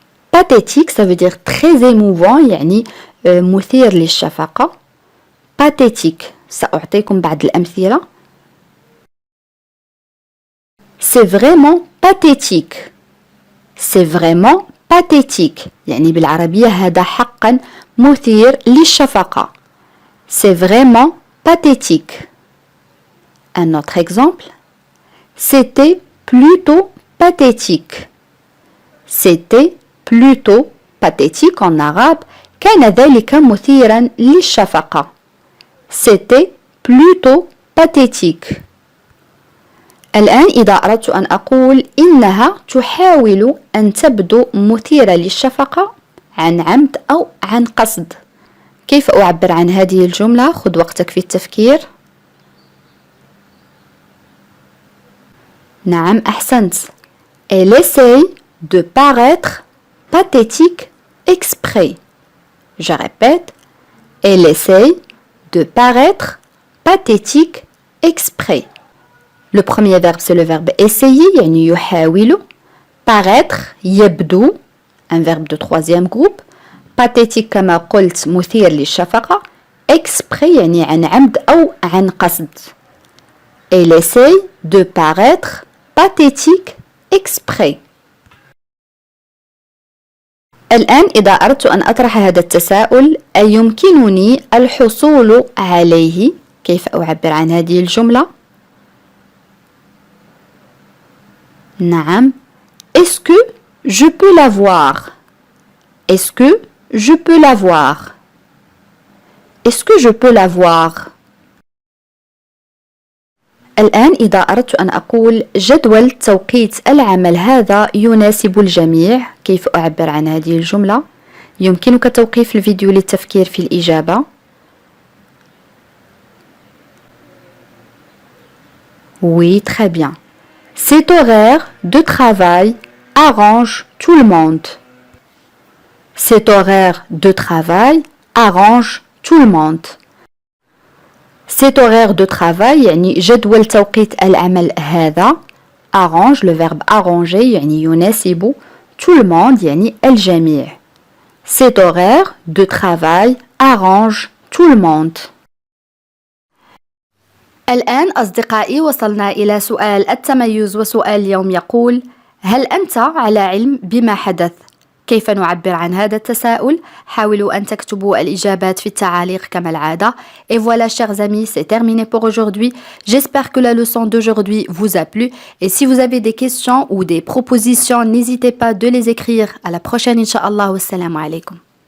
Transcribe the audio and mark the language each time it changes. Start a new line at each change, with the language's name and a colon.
French: Pathétique, ça veut dire très émouvant
Arabic: يعني مثير للشفقة. Pathétique. سأعطيكم بعض الأمثلة.
French: C'est vraiment pathétique. C'est vraiment pathétique.
Arabic: يعني بالعربية هذا حقا مثير للشفقة.
French: C'est vraiment pathétique. Un autre exemple. C'était plutôt pathétique. C'était plutôt pathétique en arabe.
Arabic: كان ذلك مثيرا للشفقة.
French: C'était plutôt pathétique.
Arabic: الآن إذا أردت أن أقول إنها تحاول أن تبدو مثيرة للشفقة عن عمد أو عن قصد، كيف أعبر عن هذه الجملة؟ خذ وقتك في التفكير. نعم أحسنت.
French: Elle essaye de paraître pathétique exprès. Je répète. Elle essaye de paraître, pathétique, exprès. Le premier verbe, c'est le verbe essayer,
Arabic: يعني يحاول.
French: Paraître,
Arabic: يبدو,
French: un verbe de troisième groupe.
Arabic: Pathétique كما قلت مثير للشفقة. Exprès يعني عن عمد أو عن قصد.
French: Elle essaye de paraître pathétique exprès.
Arabic: الآن إذا أردت أن أطرح هذا التساؤل أيمكنني الحصول عليه؟ كيف أعبر عن هذه الجملة؟ نعم.
French: Est-ce que je peux l'avoir? Est-ce que je peux l'avoir? Est-ce que je peux l'avoir?
Arabic: الآن إذا أردت أن أقول جدول توقيت العمل هذا يناسب الجميع، كيف أعبر عن هذه الجملة؟ يمكنك توقيف الفيديو للتفكير في الإجابة.
French: Oui, très bien. Cet horaire de travail arrange tout le monde. Cet horaire de travail arrange tout le monde. Cet horaire de travail
Arabic: يعني جدول توقيت العمل هذا.
French: Arrange le verbe arranger
Arabic: يعني يناسب.
French: Tout le monde
Arabic: يعني الجميع.
French: Cet horaire de travail arrange tout le monde.
Arabic: الآن أصدقائي وصلنا إلى سؤال التميز، وسؤال اليوم يقول: هل أنت على علم بما حدث؟ كيف نعبر عن هذا التساؤل؟ حاولوا أن تكتبوا الإجابات في التعاليق كما العادة.
French: Et voilà, chers amis, c'est terminé pour aujourd'hui. J'espère que la leçon d'aujourd'hui vous a plu. Et si vous avez des questions ou des propositions, n'hésitez pas de les écrire. À la prochaine, Inch'Allah. Wassalamu alaikum.